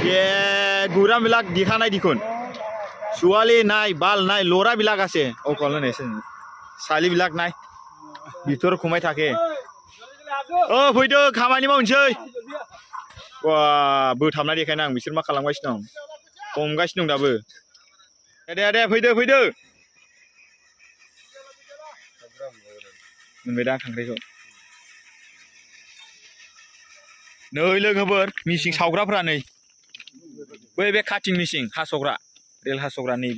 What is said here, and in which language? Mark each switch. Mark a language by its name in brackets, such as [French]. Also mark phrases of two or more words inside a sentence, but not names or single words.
[Assamese] नुवा গুড়াবিলাক দেখা নাই দেখোন ছোৱালী নাই বাল নাই ল'ৰাবিলাক আছে অকল ছোৱালীবিলাক নাই ভিতৰত সোমাই থাকে [Bodo] फैदो खामानि मावनोसै बा बोथाबना देखायना आं बिसोर मा खालामगासिनो दं हमगासिनो दं दाबो दे फैदो मोनबाय दा खांख्राइखौ नै लोगोफोर मिसिं सावग्राफ्रा नै बै बे काटिं मिसिं हास'ग्रा रेल हास'ग्रा नैबे